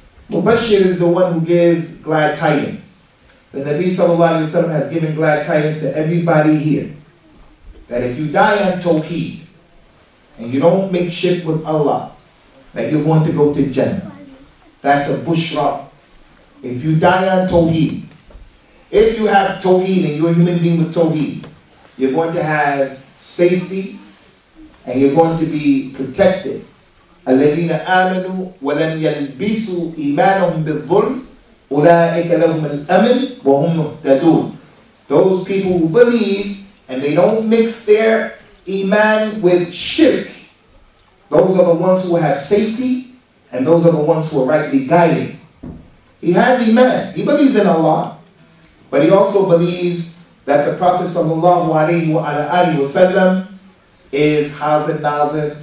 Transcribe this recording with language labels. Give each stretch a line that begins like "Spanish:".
English: Mubashir is the one who gives glad tidings. The Nabi sallallahu alaihi wasallam has given glad tidings to everybody here, that if you die on Tawheed and you don't make shirk with Allah, that you're going to go to Jannah. That's a Bushra. If you die on Tawheed, if you have Tawheed and you're a human being with Tawheed, you're going to have safety and you're going to be protected.
Arabic: الذين آمنوا ولم يلبسوا إيمانهم بالظلم أولئك لهم الأمن وهم مهتدون.
English: Those people who believe and they don't mix their iman with shirk, those are the ones who have safety and those are the ones who are rightly guided. He has iman, he believes in Allah, but he also believes that the Prophet sallallahu alaihi wasallam is Hazir Nazir.